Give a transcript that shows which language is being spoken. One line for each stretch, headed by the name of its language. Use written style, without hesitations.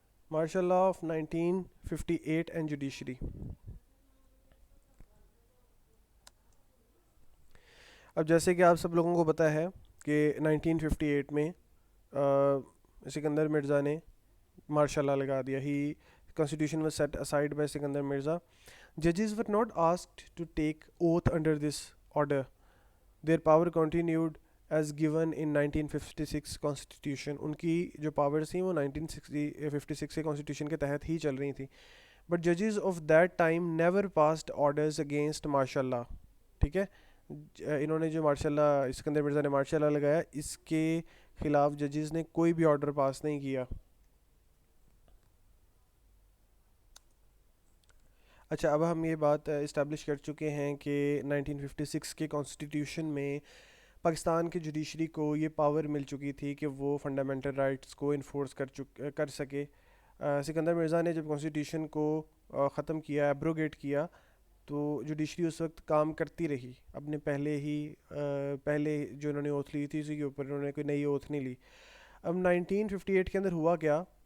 English: Martial law of 1958 and judiciary.
Urdu: اب جیسے کہ آپ سب لوگوں کو پتہ ہے کہ 1958 میں سکندر مرزا نے مارشل لاء لگا دیا۔
English: ہی constitution was set aside by Sikandar Mirza. Judges were not asked to take oath under this order. Their power continued as given in 1956 constitution.
Urdu: ان کی جو پاورز تھیں وہ 1956 کے constitution کے تحت ہی چل رہی تھیں.
English: But judges of that time never passed orders against martial law.
Urdu: ٹھیک ہے، انہوں نے جو مارشل لاء، سکندر مرزا نے مارشل لاء لگایا، اس کے خلاف ججز نے کوئی بھی آرڈر پاس نہیں کیا۔ اچھا، اب ہم یہ بات اسٹیبلش کر چکے ہیں کہ 1956 کے کانسٹیٹیوشن میں پاکستان کے جوڈیشری کو یہ پاور مل چکی تھی کہ وہ فنڈامنٹل رائٹس کو انفورس کر سکے۔ سکندر مرزا نے جب کانسٹیٹیوشن کو ختم کیا، ایبروگیٹ کیا، تو جوڈیشری اس وقت کام کرتی رہی اپنے پہلے جو انہوں نے اوتھ لی تھی اسی کے اوپر، انہوں نے کوئی نئی اوتھ نہیں لی۔ اب 1958 کے اندر ہوا کیا،